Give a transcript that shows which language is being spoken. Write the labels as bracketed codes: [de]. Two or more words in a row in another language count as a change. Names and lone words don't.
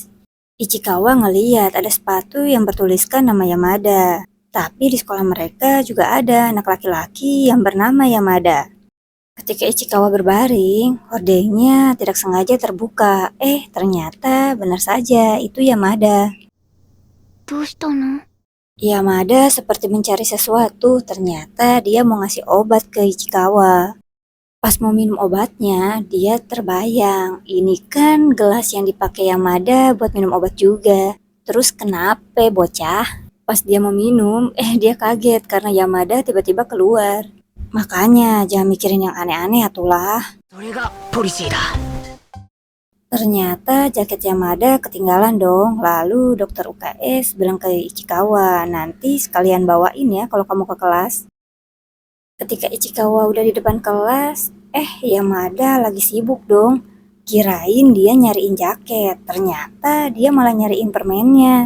[id] Ichikawa ngeliat ada sepatu yang bertuliskan nama Yamada. Tapi di sekolah mereka juga ada anak laki-laki yang bernama Yamada. Ketika Ichikawa berbaring, hordengnya tidak sengaja terbuka. Ternyata benar saja itu Yamada. [ja] どうしたの？ [id] Yamada seperti mencari sesuatu, ternyata dia mau ngasih obat ke Ichikawa. Pas mau minum obatnya, dia terbayang, ini kan gelas yang dipakai Yamada buat minum obat juga. Terus kenapa bocah? Pas dia mau minum, dia kaget karena Yamada tiba-tiba keluar. Makanya jangan mikirin yang aneh-aneh atulah. [ja] それがポリシーだ。 [id] Ternyata jaket Yamada ketinggalan dong. Lalu dokter UKS bilang ke Ichikawa, nanti sekalian bawain ya kalau kamu ke kelas. Ketika Ichikawa udah di depan kelas, Yamada lagi sibuk dong. Kirain dia nyariin jaket, ternyata dia malah nyariin permennya.